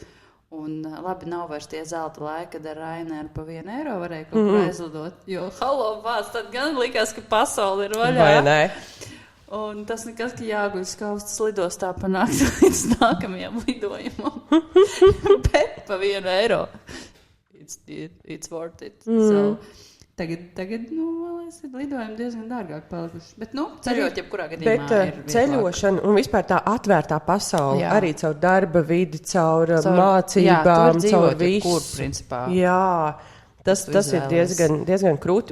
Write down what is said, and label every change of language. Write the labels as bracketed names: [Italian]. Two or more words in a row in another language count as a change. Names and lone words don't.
[Latvian] Un labi, nav vairs tie zelta laiki, kad ar Raineru pa 1 eiro varēja kaut ko aizlidot. Jo, tad gan likās, ka pasauli ir vaļā. Vai ne? Un tas nekas, ka jāguļ skaustas lidostā panākt līdz nākamajam lidojumam. Bet pa 1 eiro. [English] It's worth it. So, [Latvian] tagad lidojumi diezgan dārgāk palikuši. Bet, ceļot jebkurā gadījumā ir vieglāk. Ceļošana un vispār tā atvērtā pasaule, arī caur darba vidi, caur mācībām, caur visu. Kur, principā. Jā, tas ir diezgan krūti.